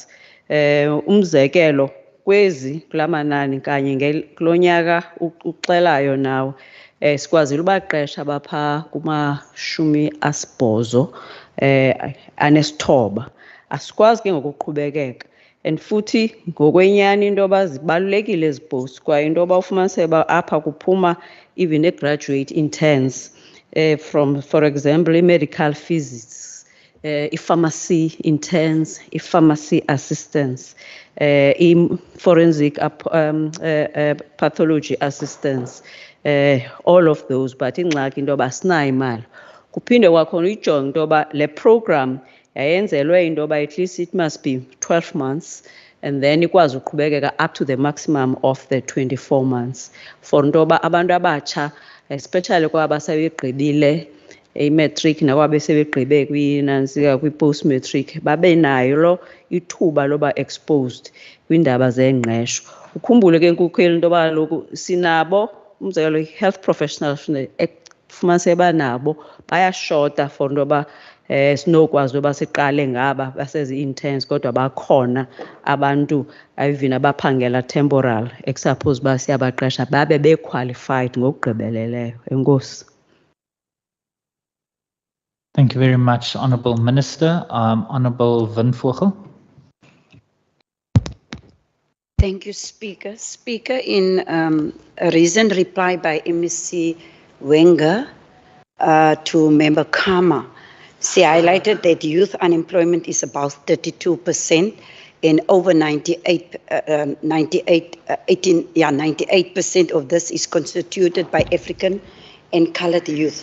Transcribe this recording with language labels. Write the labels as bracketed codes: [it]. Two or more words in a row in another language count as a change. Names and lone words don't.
[xh] Umzekelo kula manani kanye kulo nyaka uxelayo nawo sikwazile ubaqesha abapha kuma-80 anesithoba. Asikwazi ke ngokuqhubekeka and futhi ngokwenyani into yoba zibalulekile ezi posts kwaye into yoba ufumaniseke uba apha kuphuma [en] even a-graduate interns from, for example, i-medical physics, i-pharmacy interns, i-pharmacy assistants, i-forensic pathology assistants, all of those, but [xh] ingxaki into yoba asinayo imali. Kuphinde kwakhona uyijonge into yoba le program yayenzelwe into yoba [en] at least it must be 12 months and then [xh] ikwazi uqhubekeka [en] up to the maximum of the 24 months for [xh] into yoba abantu abatsha, especially kwaba sebegqibile i-matric nakwaba sebegqibe kwi-post-matric babe nayo lo ithuba loba exposed kwiindaba zengqesho. Ukhumbule ke Nkukheli into yoba kaloku sinabo umzekelo [en] health professionals [xh] fumaniseke banabo bayashota for into yoba sinokwazi uba siqale ngaba basezi-interns kodwa bakhona abantu even abaphangela temporal ekusuppose uba siyabaqesha babe be-qualified ngokugqibeleleyo. Enkosi. [en] Thank you very much, Honourable Minister. Honourable Windvogel. Thank you, Speaker. Speaker, in a recent reply by MEC Wenger to Member Kama, she highlighted that youth unemployment is about 32% and over 98% of this is constituted by African and colored youth.